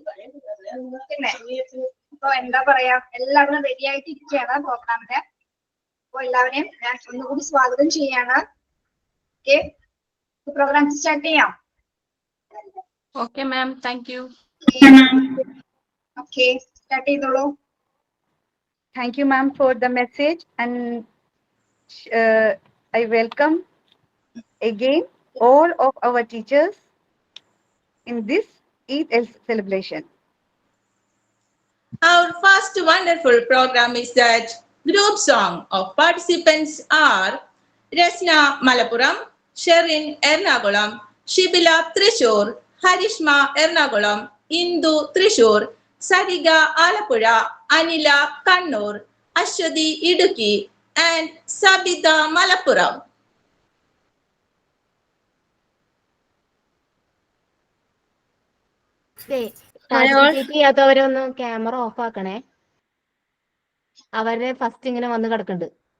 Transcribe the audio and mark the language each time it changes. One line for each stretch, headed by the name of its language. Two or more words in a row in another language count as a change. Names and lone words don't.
Malayalam: പിന്നെ ഇപ്പൊ എന്താ പറയാ, എല്ലാവരും റെഡി ആയിട്ട് ഇരിക്കുകയാണ് പ്രോഗ്രാമിന്. അപ്പൊ എല്ലാവരെയും ഞാൻ ഒന്നുകൂടി സ്വാഗതം ചെയ്യാണ്. ഓക്കെ, പ്രോഗ്രാം സ്റ്റാർട്ട് ചെയ്യാം.
English: Okay ma'am, thank you.
Malayalam: ഓക്കെ, സ്റ്റാർട്ട് ചെയ്തോളൂ.
English: Thank you, ma'am, for the message, and I welcome again all of our teachers in this Eid celebration. Our first wonderful program is that group song of participants are Resna Malappuram, Sherin Ernakulam, Shibila Thrissur, Harishma Ernakulam, Indu Thrissur, Sariga Alappuzha, Anila Kannur, Ashwati Idukki, and Sabita Malappuram.
Malayalam: പാർട്ടിസിപ്പേറ്റ് ചെയ്യാത്തവരൊന്ന്
English: camera off
Malayalam: ആക്കണേ. അവരെ ഫസ്റ്റ് ഇങ്ങനെ വന്ന് കിടക്കുന്നുണ്ട്.